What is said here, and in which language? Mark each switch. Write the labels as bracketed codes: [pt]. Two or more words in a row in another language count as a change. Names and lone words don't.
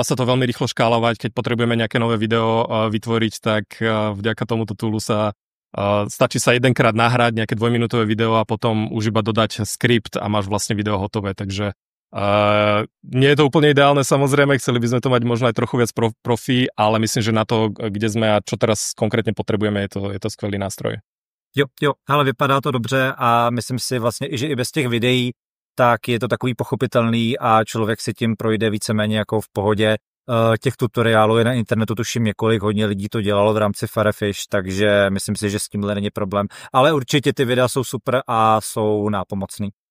[sk] sa to veľmi rýchlo škálovať, keď potrebujeme nejaké nové video vytvoriť, tak vďaka tomuto toolu stačí sa jedenkrát nahrať nejaké 2-minútové video a potom už iba dodať skript a máš vlastne video hotové, takže nie je to úplne ideálne, samozrejme, chceli by sme to mať možno aj trochu viac profi, ale myslím, že na to, kde sme a čo teraz konkrétne potrebujeme, je to skvelý nástroj. [cs] Jo, ale vypadá to dobře a myslím si vlastně, že i bez těch videí, tak je to takový pochopitelný a člověk si tím projde víceméně jako v pohodě. Těch tutoriálů je na internetu tuším několik, hodně lidí to dělalo v rámci Firefish, takže myslím si, že s tímhle není problém. Ale určitě ty videa jsou super a jsou nápomocný.